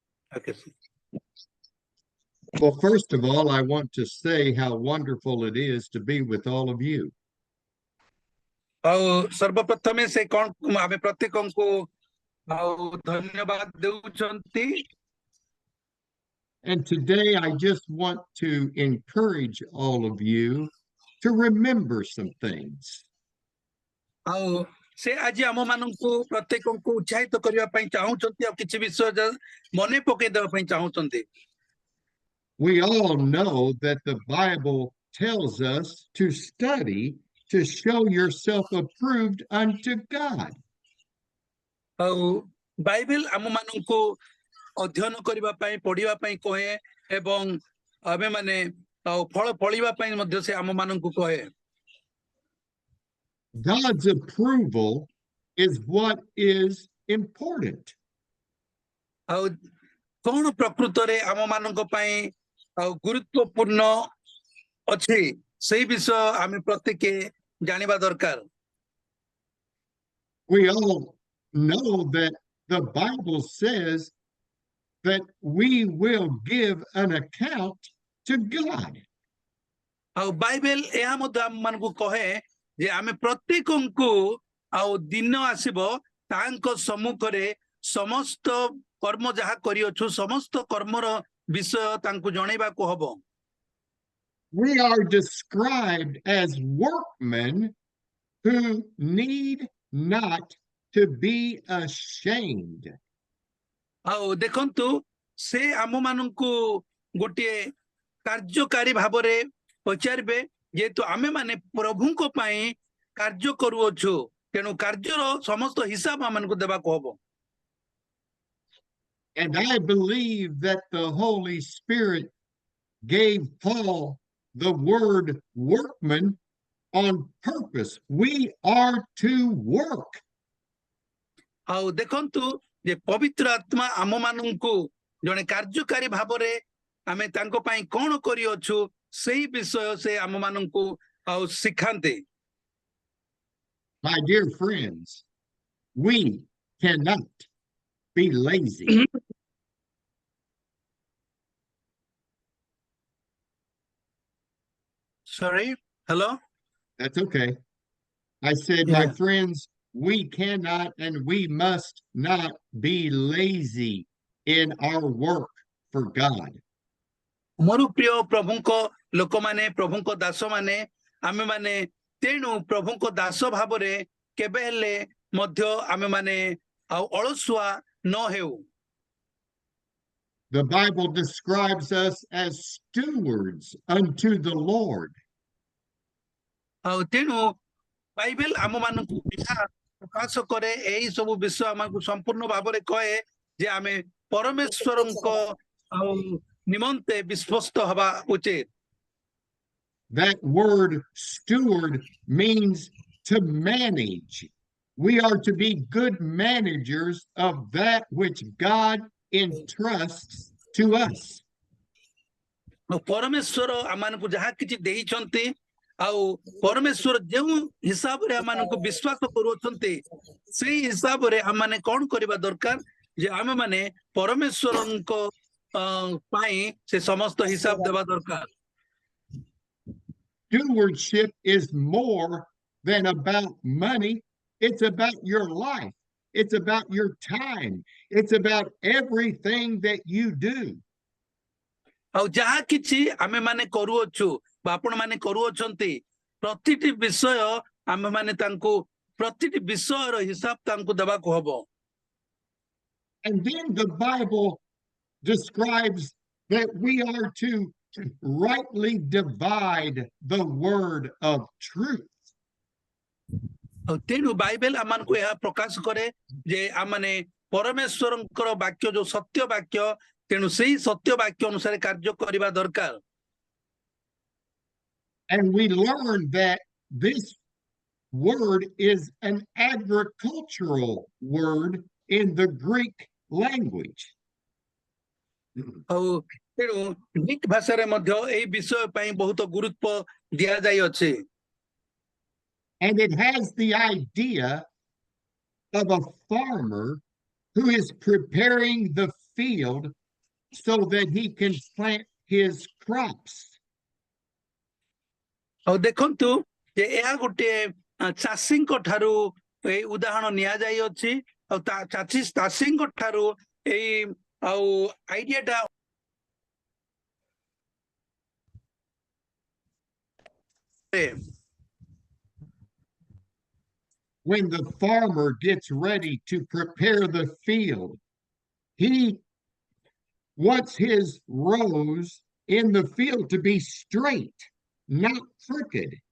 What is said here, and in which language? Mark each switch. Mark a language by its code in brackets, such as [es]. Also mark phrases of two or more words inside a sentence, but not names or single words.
[en] Okay. Well, first of all, I want to say how wonderful it is to be with all of you. [or] ଆଉ ସର୍ବପ୍ରଥମେ ସେ କଣ ଆମେ ପ୍ରତ୍ୟେକଙ୍କୁ ଆଉ ଧନ୍ୟବାଦ ଦେଉଛନ୍ତି। [en] And today I just want to encourage all of you to remember some things. [or] ଆଉ ସେ ଆଜି ଆମ ମାନଙ୍କୁ ପ୍ରତ୍ୟେକଙ୍କୁ ଉତ୍ସାହିତ କରିବା ପାଇଁ ଚାହୁଁଛନ୍ତି ଆଉ କିଛି ବିଷୟ ମନେ ପକେଇ ଦେବା ପାଇଁ ଚାହୁଁଛନ୍ତି। [en] We all know that the Bible tells us to study to show yourself approved unto God. [or] ଆଉ ବାଇବେଲ ଆମ ମାନଙ୍କୁ ଅଧ୍ୟୟନ କରିବା ପାଇଁ ପଢିବା ପାଇଁ କହେ ଏବଂ ଆମେ ମାନେ ଆଉ ଫଳ ଫଳିବା ପାଇଁ ମଧ୍ୟ ସେ ଆମ ମାନଙ୍କୁ କହେ। [en] God's approval is what is important. [or] ଆଉ କଣ ପ୍ରକୃତରେ ଆମ ମାନଙ୍କ ପାଇଁ ଆଉ ଗୁରୁତ୍ୱପୂର୍ଣ୍ଣ ଅଛି ସେଇ ବିଷୟ ଆମେ ପ୍ରତ୍ୟେକ ଜାଣିବା ଦରକାର। [en] We all know that the Bible says that we will give an account to God. [or] ଆଉ ବାଇବେଲ ଏହା ମଧ୍ୟ ଆମ ମାନଙ୍କୁ କହେ ଯେ ଆମେ ପ୍ରତ୍ୟେକଙ୍କୁ ଆଉ ଦିନ ଆସିବ ତାଙ୍କ ସମ୍ମୁଖରେ ସମସ୍ତ କର୍ମ ଯାହା କରିଅଛୁ ସମସ୍ତ କର୍ମର ବିଷୟ ତାଙ୍କୁ ଜଣେଇବାକୁ ହବ। [en] We are described as workmen who need not to be ashamed. [or] ଆଉ ଦେଖନ୍ତୁ ସେ ଆମ ମାନଙ୍କୁ ଗୋଟିଏ କାର୍ଯ୍ୟକାରୀ ଭାବରେ ପଚାରିବେ ଯେହେତୁ ଆମେ ମାନେ ପ୍ରଭୁଙ୍କ ପାଇଁ କାର୍ଯ୍ୟ କରୁଅଛୁ ତେଣୁ କାର୍ଯ୍ୟର ସମସ୍ତ ହିସାବ ଆମମାନଙ୍କୁ ଦେବାକୁ ହବ। [en] And I believe that the Holy Spirit gave Paul the word workman on purpose. We are to work. [or] ଆଉ ଦେଖନ୍ତୁ ଯେ ପବିତ୍ର ଆତ୍ମା ଆମ ମାନଙ୍କୁ ଜଣେ କାର୍ଯ୍ୟକାରୀ ଭାବରେ ଆମେ ତାଙ୍କ ପାଇଁ କଣ କରିଅଛୁ ସେଇ ବିଷୟ ସେ ଆମ ମାନଙ୍କୁ ଆଉ ଶିଖାନ୍ତି। [en] My dear friends, we cannot be lazy. Sorry, hello? That's okay. I said, my friends, we cannot and we must not be lazy in our work for God. [or] ମୋର ପ୍ରିୟ ପ୍ରଭୁଙ୍କ ଲୋକମାନେ ପ୍ରଭୁଙ୍କ ଦାସ ମାନେ ଆମେ ମାନେ ତେଣୁ ପ୍ରଭୁଙ୍କ ଦାସ ଭାବରେ କେବେ ହେଲେ ମଧ୍ୟ ଆମେ ମାନେ ଆଉ ଅଳସୁଆ ନ ହେଉ। [en] The Bible describes us as stewards unto the Lord. [or] ଆଉ ତେଣୁ ବାଇବେଲ ଆମ ମାନଙ୍କୁ ପ୍ରକାଶ କରେ ଏଇ ସବୁ ବିଷୟ ଆମକୁ ସମ୍ପୂର୍ଣ୍ଣ ଭାବରେ କହେ ଯେ ଆମେ ପରମେଶ୍ୱରଙ୍କ ଆଉ ନିମନ୍ତେ ବିଶ୍ୱସ୍ତ ହେବା ଉଚିତ। [en] That word steward means to manage. We are to be good managers of that which God entrusts to us. [or] ପରମେଶ୍ୱର ଆମମାନଙ୍କୁ ଯାହା କିଛି ଦେଇଛନ୍ତି ଆଉ ପରମେଶ୍ୱର ଯେଉଁ ହିସାବରେ ଆମମାନଙ୍କୁ ବିଶ୍ୱାସ କରୁଅଛନ୍ତି ସେଇ ହିସାବରେ ଆମମାନେ କଣ କରିବା ଦରକାର ଯେ ଆମେ ମାନେ ପରମେଶ୍ୱରଙ୍କ ପାଇଁ ସେ ସମସ୍ତ ହିସାବ ଦେବା ଦରକାର। [en] Stewardship is more than about money. It's about your life. It's about your time. It's about everything that you do. [or] ଆଉ ଯାହା କିଛି ଆମେ ମାନେ କରୁଅଛୁ ବା ଆପଣ ମାନେ କରୁଅଛନ୍ତି ପ୍ରତିଟି ବିଷୟ ଆମେ ମାନେ ତାଙ୍କୁ ପ୍ରତିଟି ବିଷୟର ହିସାବ ତାଙ୍କୁ ଦେବାକୁ ହବ। [en] And then the Bible describes that we are to rightly divide the word of truth. [or] ଆଉ ତେଣୁ ବାଇବେଲ ଆମମାନଙ୍କୁ ଏହା ପ୍ରକାଶ କରେ ଯେ ଆମମାନେ ପରମେଶ୍ୱରଙ୍କର ବାକ୍ୟ ଯୋଉ ସତ୍ୟ ବାକ୍ୟ ତେଣୁ ସେଇ ସତ୍ୟ ବାକ୍ୟ ଅନୁସାରେ କାର୍ଯ୍ୟ କରିବା ଦରକାର। [en] And we learn that this word is an agricultural word in the Greek language. [or] ଆଉ ତେଣୁ ଗ୍ରୀକ ଭାଷାରେ ମଧ୍ୟ ଏଇ ବିଷୟ ପାଇଁ ବହୁତ ଗୁରୁତ୍ୱ ଦିଆଯାଇଅଛି। [en] And it has the idea of a farmer who is preparing the field so that he can plant his crops. [or] ଆଉ ଦେଖନ୍ତୁ ଯେ ଏହା ଗୋଟିଏ ଚାଷୀଙ୍କ ଠାରୁ ଏଇ ଉଦାହରଣ ନିଆଯାଇଅଛି ଆଉ ଚାଷୀଙ୍କ ଠାରୁ ଏଇ ଆଉ ଆଇଡିଆଟା [en] When the farmer gets ready to prepare the field, he wants his rows in the field to be straight, not crooked.